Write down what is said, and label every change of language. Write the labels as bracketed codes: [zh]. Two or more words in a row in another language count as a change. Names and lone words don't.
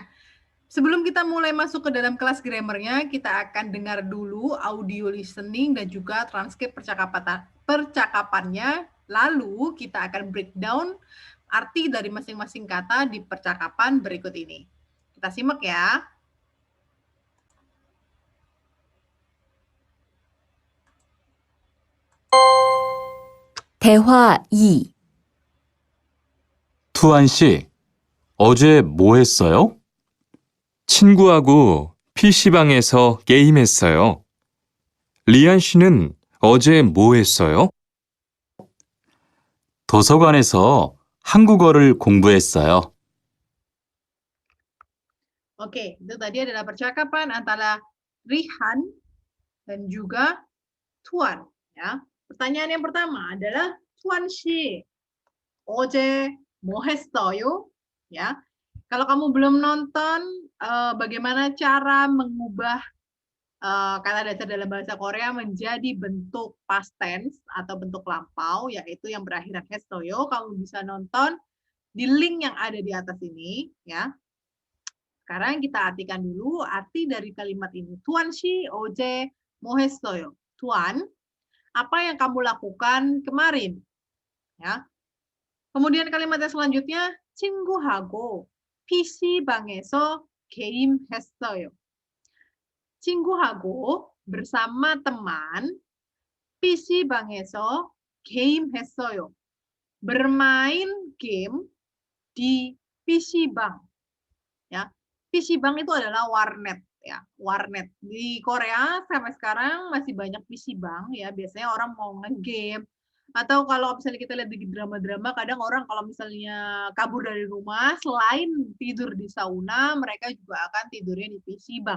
[id] Sebelum kita mulai masuk ke dalam kelas grammarnya, kita akan dengar dulu [en] audio listening [id] dan juga transkrip percakapannya. Lalu kita akan breakdown arti dari masing-masing kata di percakapan berikut ini. Kita simak ya. [ko] 대화 2. 투안 씨, 어제 뭐 했어요? 친구하고 PC방에서 게임했어요. 리안 씨는 어제 뭐 했어요? 도서관에서 한국어를 공부했어요. [id] Oke, itu tadi adalah percakapan antara Rihan dan juga Tuan. Ya. Pertanyaan yang pertama adalah Tuan Shi, [ko] 어제 뭐 했어요? [id] Ya. Kalau kamu belum nonton bagaimana cara mengubah kata dasar dalam bahasa Korea menjadi bentuk [en] past tense [id] atau bentuk lampau, yaitu yang berakhiran 했어요, kamu bisa nonton di link yang ada di atas ini, ya. Sekarang kita artikan dulu arti dari kalimat ini. [ko] Tuan Shi 어제 뭐 했어요? [id] Tuan, apa yang kamu lakukan kemarin? Ya. Kemudian kalimat yang selanjutnya, [ko] 친구하고 PC방에서 게임했어요. 친구하고 [id] bersama teman [ko] PC방에서 게임했어요. [id] Bermain game di PC방. Ya. PC방 itu adalah warnet ya, warnet. Di Korea sampai sekarang masih banyak PC방 ya, biasanya orang mau nge-game atau kalau misalnya kita lihat di drama-drama, kadang orang kalau misalnya kabur dari rumah, selain tidur di sauna, mereka juga akan tidurnya di PC방.